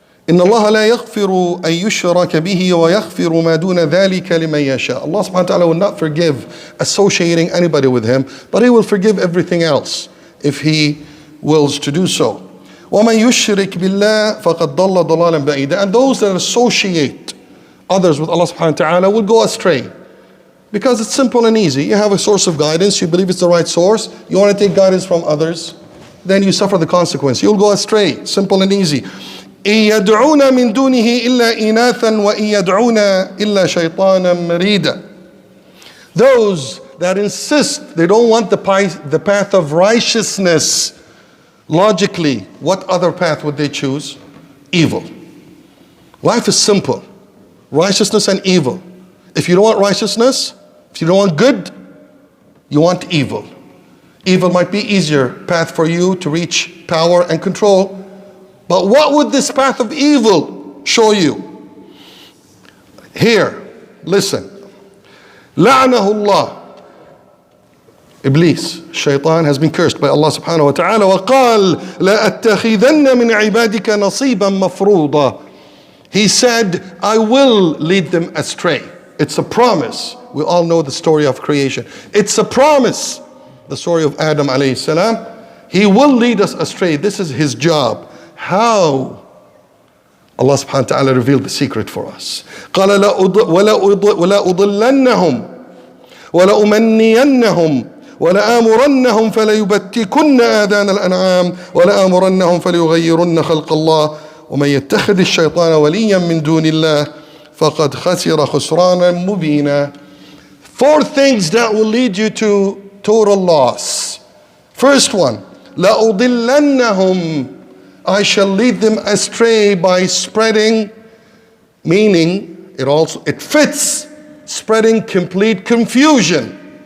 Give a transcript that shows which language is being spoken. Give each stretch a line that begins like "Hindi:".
Arabic: إن الله لا يغفر أن يشرك به ويغفر ما دون ذلك لمن يشاء.
English: Allah subhanahu wa ta'ala will not forgive associating anybody with him, but he will forgive everything else if he wills to do so.
Arabic: ومن يشرك بالله فقد ضل ضلالا بعيدا.
English: And those that associate others with Allah subhanahu wa ta'ala will go astray. Because it's simple and easy. You have a source of guidance, you believe it's the right source, you want to take guidance from others, then you suffer the consequence. You'll go astray. Simple and easy.
Arabic: إن يدعون من دونه إلا إناثا وإن يدعون إلا شيطانا مريدا.
English: Those that insist they don't want the path of righteousness, logically, what other path would they choose? Evil. Life is simple. Righteousness and evil. If you don't want righteousness, if you don't want good, you want evil. Evil might be easier path for you to reach power and control. But what would this path of evil show you? Here, listen.
Arabic: لعنه الله.
English: Iblis, shaitan, has been cursed by Allah subhanahu wa ta'ala.
Arabic: وقال لأتخذن من عبادك نصيبا مفروضا.
English: He said, I will lead them astray. It's a promise. We all know the story of creation. It's a promise. The story of Adam alayhi salam. He will lead us astray. This is his job. How? Allah subhanahu wa ta'ala revealed the secret for us.
Arabic: قال ولا أضلنهم ولا أمنينهم ولا آمرنهم فليبتكن آذان الأنعام ولا آمرنهم فليغيرن خلق الله ومن يتخذ الشيطان وليا من دون الله فقد خسر خسرانا مبينا.
English: 4 things that will lead you to total loss. First one,
Arabic: لأضلنهم.
English: I shall lead them astray by spreading, meaning it fits, spreading complete confusion.